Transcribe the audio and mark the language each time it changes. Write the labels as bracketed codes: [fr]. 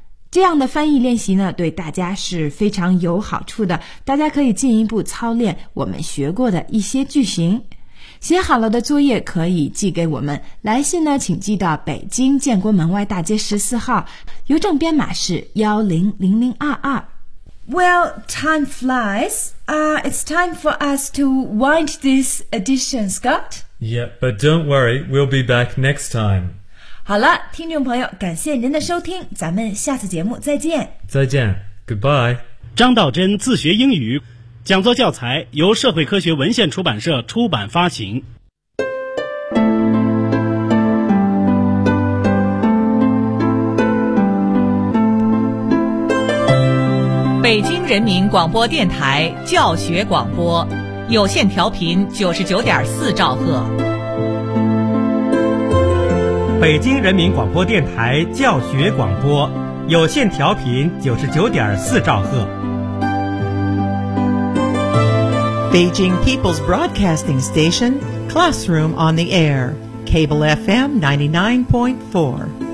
[zh] 这样的翻译练习呢，对大家是非常有好处的，大家可以进一步操练我们学过的一些句型。写好了的作业可以寄给我们，来信呢请寄到北京建国门外大街14号，邮政编码是100022。 [en] Well, time flies. It's time for us to wind this edition, Scott. Yeah, but don't worry, we'll be back next time. [zh] 好了，听众朋友，感谢您的收听，咱们下次节目再见。再见 ，Goodbye。张道真自学英语讲座教材由社会科学文献出版社出版发行。北京人民广播电台教学广播，有线调频99.4兆赫。北京人民广播电台教学广播，有线调频99.4兆赫。 [en] Beijing People's Broadcasting Station, Classroom on the Air, Cable FM 99.4.